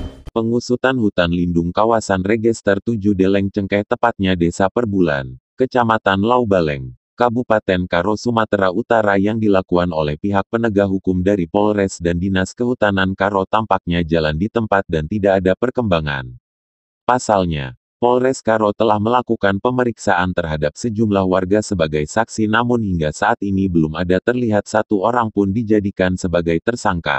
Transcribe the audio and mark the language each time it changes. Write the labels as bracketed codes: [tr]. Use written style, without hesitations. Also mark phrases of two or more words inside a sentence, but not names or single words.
[id] Pengusutan hutan lindung kawasan Regester 7 Deleng Cengkeh tepatnya Desa Perbulan, Kecamatan Laubaleng, Kabupaten Karo Sumatera Utara yang dilakukan oleh pihak penegak hukum dari Polres dan Dinas Kehutanan Karo tampaknya jalan di tempat dan tidak ada perkembangan. Pasalnya, Polres Karo telah melakukan pemeriksaan terhadap sejumlah warga sebagai saksi namun hingga saat ini belum ada terlihat satu orang pun dijadikan sebagai tersangka.